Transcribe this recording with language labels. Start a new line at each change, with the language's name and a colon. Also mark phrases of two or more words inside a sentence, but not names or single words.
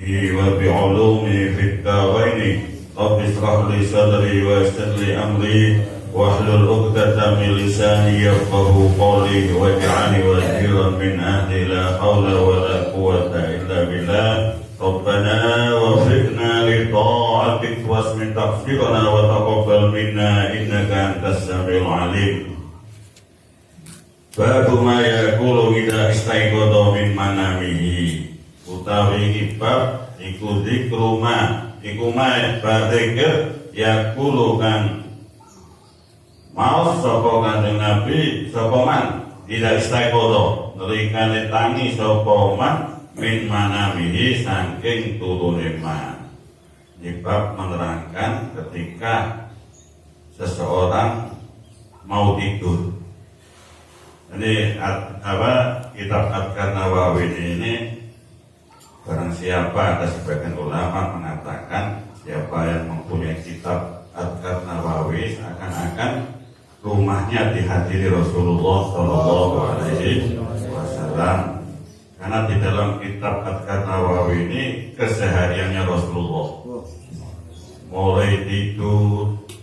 Arabic: وبعلومه في الدارين رب اشرح لي صدري ويسر لي أمري واحلل عقدة من لساني يفقهوا قولي واجعلني وزيرا من أهلي لا حول ولا قوة إلا بالله ربنا وفقنا لطاعتك واسم تغفرنا وتقبل منا إنك أنت السميع العليم. باب ما يقول إذا استيقظ من منامه.
Javanese: Utawi bab iku zikru ma iku ma berzikir yaqulu kan maos sapa Kanjeng Nabi sapa
Arabic: من إذا استيقظ
Javanese: nrikane tangi sapa man
Arabic: من منامه
Javanese: saking turune man.
Indonesian: Ini bab menerangkan ketika seseorang mau tidur. Ini kitab Adhkar Nawawi ini barang siapa, ada sebagian ulama mengatakan siapa yang mempunyai kitab Adhkar Nawawi seakan-akan rumahnya dihadiri Rasulullah
Arabic: صلى الله عليه وسلم,
Indonesian: karena di dalam kitab Adhkar Nawawi ini kesehariannya Rasulullah, mulai tidur